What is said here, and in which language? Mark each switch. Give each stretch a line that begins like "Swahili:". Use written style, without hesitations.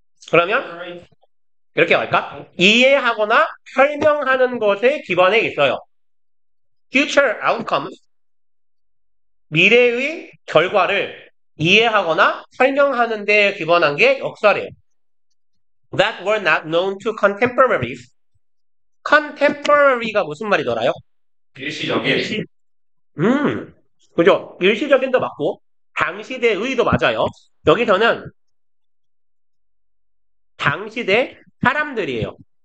Korean: 그러면 이렇게 할까? 이해하거나 설명하는 것에 기반에 있어요.
English: Future outcomes,
Korean: 미래의 결과를 이해하거나 설명하는 데 기반한 게 역사래요.
English: That were not known to contemporaries.
Korean: contemporary가 무슨 말이더라요? 일시적인. 그죠? 일시적인도 맞고 당시대의도 맞아요. 여기서는 당시대 사람들이에요.